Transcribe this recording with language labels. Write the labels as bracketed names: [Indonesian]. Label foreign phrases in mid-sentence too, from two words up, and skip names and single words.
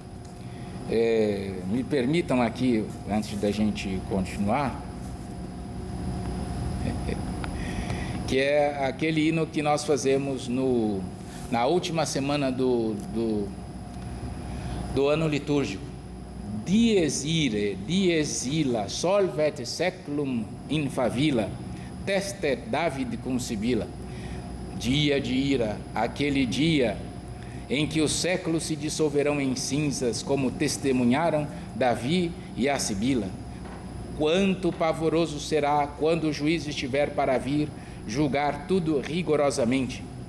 [Portuguese] Me permitam aqui, antes da gente continuar, que é aquele hino que nós fazemos na última semana do ano litúrgico. [Latin] Dies ire, dies illa, solvet seculum in favilla, testet David cum Sibila. [Portuguese] Dia de ira, aquele dia em que os séculos se dissolverão em cinzas, como testemunharam Davi e a Sibila. Quanto pavoroso será quando o juiz estiver para vir julgar tudo rigorosamente.